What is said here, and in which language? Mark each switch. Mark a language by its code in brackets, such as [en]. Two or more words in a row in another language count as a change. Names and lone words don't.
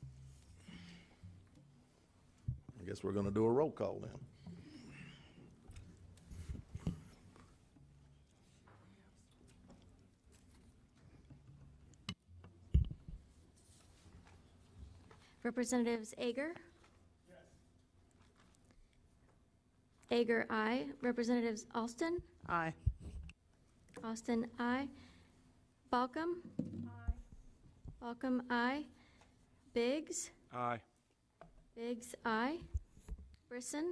[en] I guess we're going to do a roll call then. Representatives Ager? Yes. Ager, aye. Representatives Alston? Aye. Austin, aye. Balcom? Aye. Balcom, aye. Biggs? Aye. Biggs, aye. Brisson?